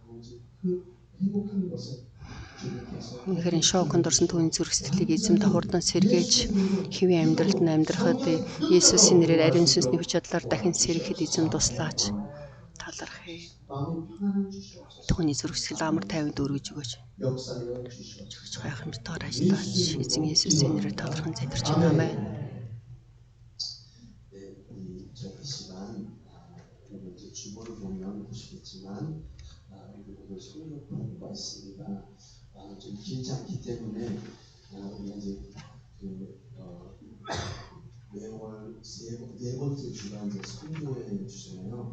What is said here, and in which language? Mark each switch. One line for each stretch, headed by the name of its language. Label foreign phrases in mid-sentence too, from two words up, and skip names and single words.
Mongolian: Үнэхээр энэ шоконд орсон түүний зүрх сэтгэлийг эзэм та хурдан сэргээж хэвийн амьдралд нь амьдрахад Есүсийн нэрээр ариун сүнсний хүч чадлаар дахин сэргэхэд эзэм туслаач. Талархъя. Түүний зүрх сэтгэл амар тайванд өргөж өгөөч. Жигч гайхамшигтайгаар ажиллаач. Эзэн Есүсийн нэрээр талархан залбирч байна. Амен.
Korean: 주보를 보면 보시겠지만 우리 성경 공부가 있습니다. 좀 길지 않기 때문에 우리가 이제 매월 네 번째 주가 이제 성교회 주잖아요.